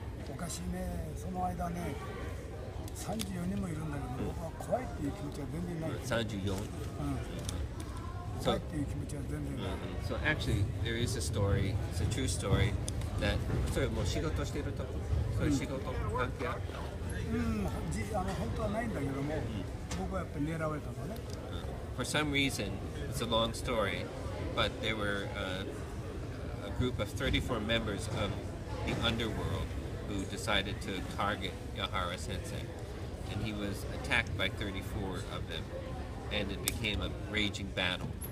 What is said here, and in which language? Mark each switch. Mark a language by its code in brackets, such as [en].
[ja] おかしいね、その間ね、34人もいるんだけど、僕は怖いっていう気持ちは全然ない。 34？怖いっていう気持ちは全然ない。 [en] So actually, there is a story, it's a true story, that [ja] それもう仕事してると、そういう仕事関係あった？本当はないんだけども、僕はやっぱり狙われたのね。 [en] For some reason, it's a long story, but there were a group of 34 members of the underworld who decided to target Yahara Sensei. And he was attacked by 34 of them, and it became a raging battle.